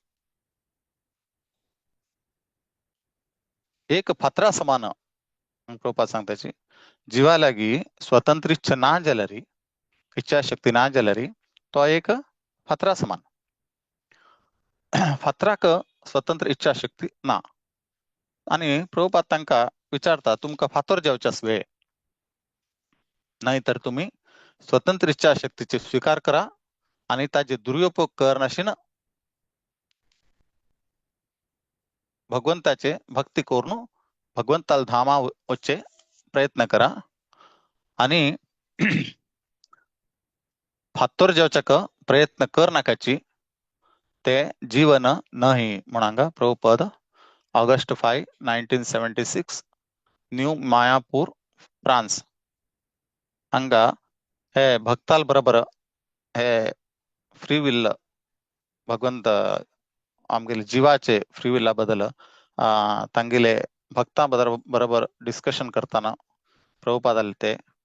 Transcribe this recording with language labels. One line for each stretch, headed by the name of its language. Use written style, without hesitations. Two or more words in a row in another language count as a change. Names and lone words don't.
Konkani: एक फातरा समान प्रभुपाद सांगताची जिवा लागी स्वतंत्र इच्छा ना जाल्यार इच्छा शक्ती ना जाल्यार तो एक फातरा समान फातराक स्वतंत्र इच्छा शक्ती ना आणि प्रभुपाद तांकां विचारता तुमकां फातर जेवच्यास वेळ नाहीतर तुम्ही स्वतंत्र इच्छा शक्तीचे स्वीकार करा आणि ताचे दुरुपयोग करनाशिन भगवंताचे भक्ती करून भगवंताला धामा वच्चे प्रयत्न करा आणि फातर जेवच्याक प्रयत्न कर नाकाची ते जीवन नाही म्हणून प्रभुपद ऑगस्ट 5 1976 न्यू मायापूर फ्रांस हांगा हे भक्ताल बरोबर हे
English: free will
Konkani: भगवंत आमगेले जिवाचे
English: free will
Konkani: बद्दल तांगेले भक्तां बरोबर डिस्कशन करताना प्रभुपादाले ते